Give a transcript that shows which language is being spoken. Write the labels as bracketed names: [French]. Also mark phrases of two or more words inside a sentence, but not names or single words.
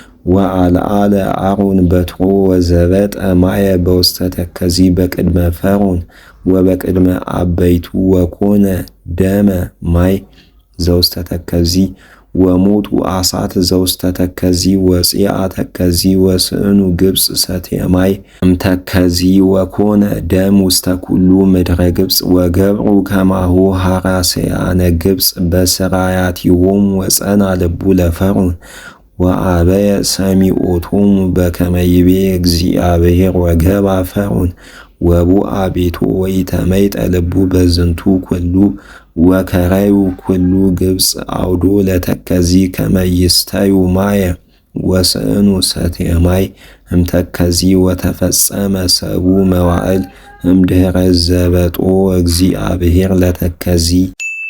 [Geez] ወአልዓለ አሮን በትሮ ወዘበጠ ማየ በውስተ ተከዚ በቅድመ ፈርዖን ወበቅድመ አበይቱ ወኮነ ደመ ማይ ዘውስተ ተከዚ ወሞቱ አሳት ዘውስተ ተከዚ ወፂአ ተከዚ ወስእኑ ግብፅ ሰትየ ማይ እምተከዚ ወኮነ ደም ውስተ ኩሉ ምድረ ግብፅ ወገብሩ ከማሁ ሐራስያነ ግብፅ በስራያቲሆሙ ወጸና ልቡ ለፈርዖን ወአበየ ሰሚዖቶሙ በከመ ይቤ እግዚአብሔር ወገባ ፈርዖን ወቡአ ቤቶ ወኢተመይጠ ልቡ በዝንቱ ኩሉ ወከረዩ ኩሉ ግብፅ አውዶ ለተከዚ ከመ ይስተዩ ማየ ወስእኑ ሰትየ ማይ እምተከዚ ወተፈጸመ ሰቡ መዋዕል እምድኅረ ዘበጦ እግዚአብሔር ለተከዚ